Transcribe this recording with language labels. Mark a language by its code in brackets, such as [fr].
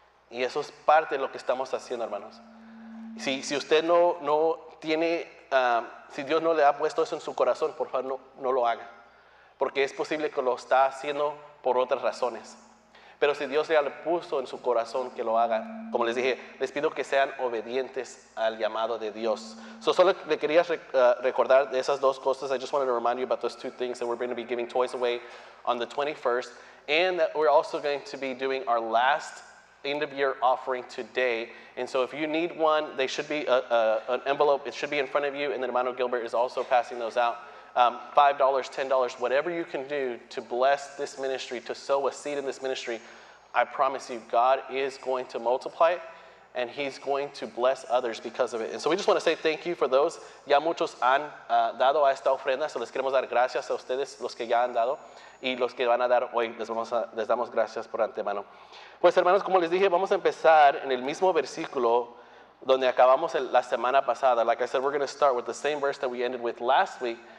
[es] Y eso es parte de lo que estamos haciendo, hermanos. Si usted no tiene, si Dios no le ha puesto eso en su corazón, por favor no lo haga. Porque es posible que lo está haciendo por otras razones. Pero si Dios ya le puso en su corazón que lo haga, como les dije, les pido que sean obedientes al llamado de Dios. Solo le quería recordar de esas dos cosas. [en] I just wanted to remind you about those two things, that we're going to be giving toys away on the 21st, and that we're also going to be doing our last end-of-year offering today. And so if you need one, they should be an envelope. It should be in front of you, and then Hermano Gilbert is also passing those out. $5, $10, whatever you can do to bless this ministry, to sow a seed in this ministry, I promise you, God is going to multiply it, and He's going to bless others because of it. And so we just want to say thank you for those. [es] Ya muchos han dado a esta ofrenda, so les queremos dar gracias a ustedes, los que ya han dado, y los que van a dar hoy, les damos gracias por antemano. Pues hermanos, como les dije, vamos a empezar en el mismo versículo donde acabamos la semana pasada. [en] Like I said, we're going to start with the same verse that we ended with last week.